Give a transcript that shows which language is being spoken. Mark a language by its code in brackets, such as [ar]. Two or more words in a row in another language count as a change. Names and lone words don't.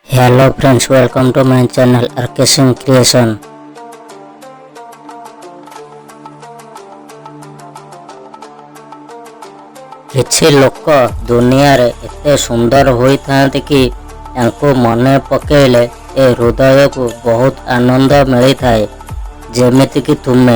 [en] Hello friends, welcome to my channel RK Singh Creation। [or] କିଛି ଲୋକ ଦୁନିଆରେ ଏତେ ସୁନ୍ଦର ହୋଇଥାନ୍ତି କି ତାଙ୍କୁ ମନେ ପକେଇଲେ ଏ ହୃଦୟକୁ ବହୁତ ଆନନ୍ଦ ମିଳିଥାଏ, ଯେମିତିକି ତୁମେ।